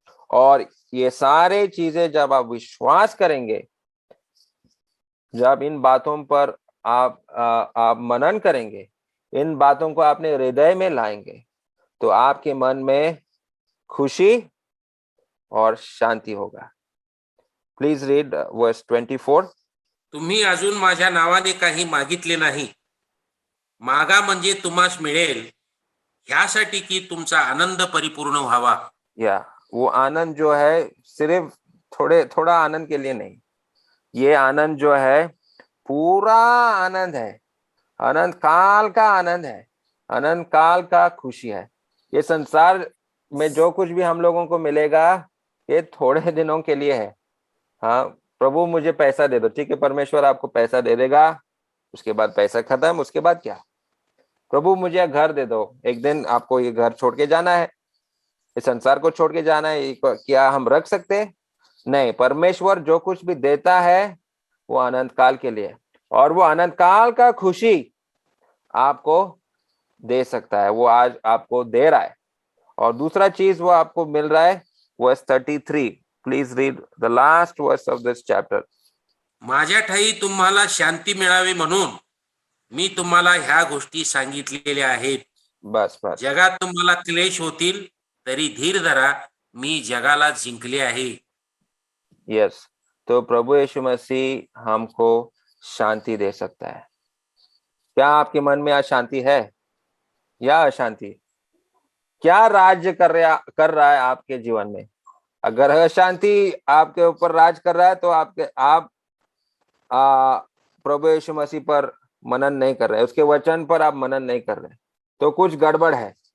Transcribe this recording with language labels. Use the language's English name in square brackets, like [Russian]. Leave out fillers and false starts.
[Hindi] और ये सारे चीजें जब आप विश्वास करेंगे, जब इन बातों पर आप मनन करेंगे, इन बातों को अपने हृदय में लाएंगे, तो आपके मन में खुशी और शांति होगा। [English] Please read verse 24। [Marathi] तुम्ही अजून माझ्या नावाने काही मागितले नाही, मागा म्हणजे तुम्हास मिळेल, ह्यासाठी की तुमचा आनंद परिपूर्ण व्हावा। [Hindi] या वो आनंद जो है सिर्फ थोड़ा आनंद के लिए नहीं, ये आनंद जो है पूरा आनंद है, अनंत काल का आनंद है, अनंत काल का खुशी है। ये संसार में जो कुछ भी हम लोगों को मिलेगा ये थोड़े दिनों के लिए है। हाँ, प्रभु मुझे पैसा दे दो, ठीक है, परमेश्वर आपको पैसा दे देगा, उसके बाद पैसा खत्म, उसके बाद क्या? प्रभु मुझे घर दे दो, एक दिन आपको ये घर छोड़ के जाना है, इस संसार को छोड़ के जाना है, क्या हम रख सकते हैं? नहीं। परमेश्वर जो कुछ भी देता है वो अनंत काल के लिए, और वो अनंत काल का खुशी आपको दे सकता है, वो आज आपको दे रहा है। और दूसरा चीज वो आपको मिल रहा है, verse 33। [English] Please read the last verse of this chapter. [Marathi] माझ्या ठाई तुम्हाला शांती मिळावी म्हणून मी तुम्हाला ह्या गोष्टी सांगितलेल्या आहेत। [Hindi] बस बस। [Marathi] जगात तुम्हाला क्लेश होतील, तरी धीर धरा, मी जगाला जिंकले आहे। [English] yes, [Hindi] तो प्रभु यीशु मसीह हमको शांति दे सकता है। क्या आपके मन में आज शांति है या अशांति? क्या राज्य कर रहा है आपके जीवन में? अगर अशांति आपके ऊपर राज कर रहा है तो आप प्रभु यीशु मसीह पर मनन नहीं कर रहे, उसके वचन पर आप मनन नहीं कर रहे, तो कुछ गड़बड़ है।